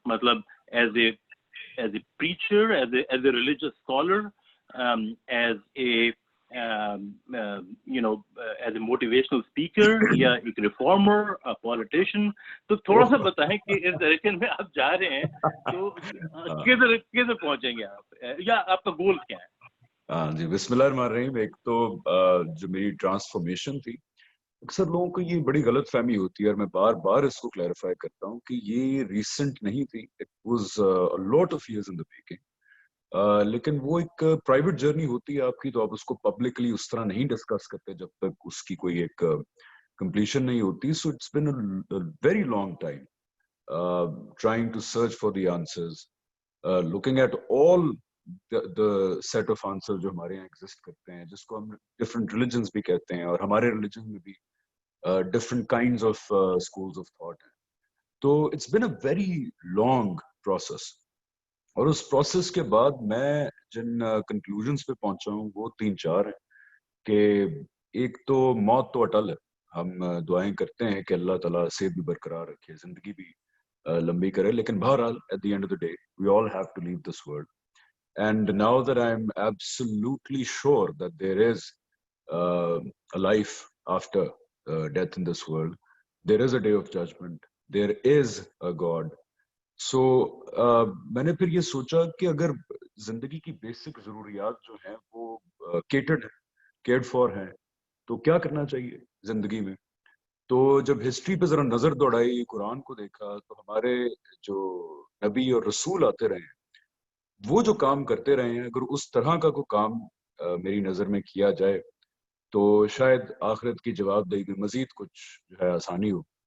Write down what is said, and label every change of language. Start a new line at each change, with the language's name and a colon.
English: मतलब as a preacher, as a religious scholar, as a you know, as a motivational speaker,
Hindi: या एक
English: reformer, a politician.
Hindi: तो थोड़ा सा बताएं कि इस डायरेक्शन में आप जा रहे हैं, तो किधर पहुंचेंगे आप, या आपका गोल क्या है? हाँ जी, बिस्मिल्लाहिर्रहमानिर्रहीम. एक तो जो मेरी ट्रांसफॉर्मेशन थी, अक्सर लोगों को ये बड़ी गलत फहमी होती है और मैं बार बार इसको क्लैरिफाई करता हूँ कि ये रिसेंट नहीं थी.
English: It was a lot of years in the making.
Hindi: लेकिन वो एक प्राइवेट जर्नी होती है आपकी, तो आप उसको पब्लिकली उस तरह नहीं डिस्कस करते जब तक उसकी कोई एक कंप्लीशन नहीं होती.
English: so it's been a very long time trying to search for the answers, looking at all the set of answer
Hindi: जो हमारे यहाँ एग्जिस्ट करते हैं, जिसको हम डिफरेंट रिलीजन्स भी कहते हैं, और हमारे रिलीजन में भी
English: different kinds of schools of thought. तो it's been a very long process.
Hindi: और उस process के बाद मैं जिन conclusions पे पहुंचा हूँ वो 3-4 हैं. कि एक तो मौत तो अटल है, हम दुआएं करते हैं कि अल्लाह ताला सेहत भी बरकरार रखे, जिंदगी भी लंबी करे, लेकिन बहरहाल
English: at the end of the day we all have to leave this world. And now that I'm absolutely sure that there is a life after death in this world, there is a day of judgment, there is a God.
Hindi: So मैंने फिर ये सोचा कि अगर जिंदगी की basic जरूरियात जो हैं वो
English: cared for
Hindi: हैं, तो क्या करना चाहिए जिंदगी में. तो जब हिस्ट्री पे जरा नजर दौड़ाई, कुरान को देखा, तो हमारे जो नबी और रसूल आते रहे हैं, वो जो काम करते रहे हैं, अगर उस तरह का कोई काम मेरी नजर में किया जाए तो शायद आखिरत की जवाबदेही में मजीद कुछ जो है आसानी हो.